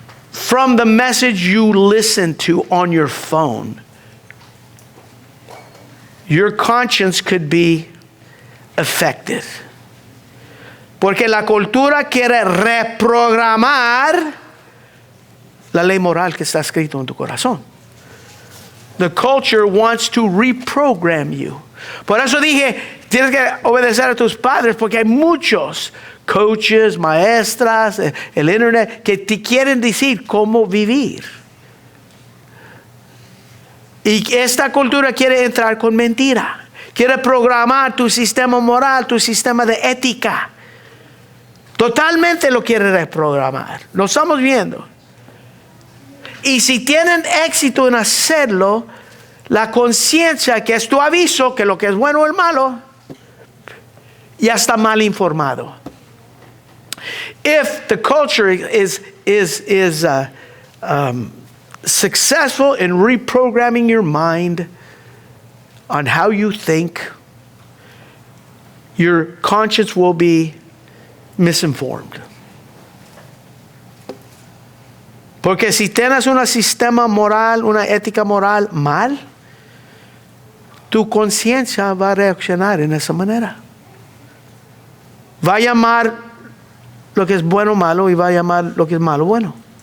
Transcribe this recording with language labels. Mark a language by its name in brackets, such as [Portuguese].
[English] From the message you listen to on your phone, your conscience could be affected. [Spanish] Porque la cultura quiere reprogramar la ley moral que está escrito en tu corazón. [English] The culture wants to reprogram you. [Spanish] Por eso dije, tienes que obedecer a tus padres, porque hay muchos coaches, maestras, el internet, que te quieren decir cómo vivir. Y esta cultura quiere entrar con mentira. Quiere programar tu sistema moral, tu sistema de ética. Totalmente lo quiere reprogramar. Lo estamos viendo. Y si tienen éxito en hacerlo, la conciencia, que es tu aviso, que lo que es bueno o el malo, ya está mal informado. [English] If the culture is successful in reprogramming your mind on how you think, your conscience will be misinformed. [Spanish] Porque si tienes un sistema moral, una ética moral mal, tu conciencia va a reaccionar en esa manera. Va a llamar lo que es bueno malo y va a llamar lo que es malo bueno.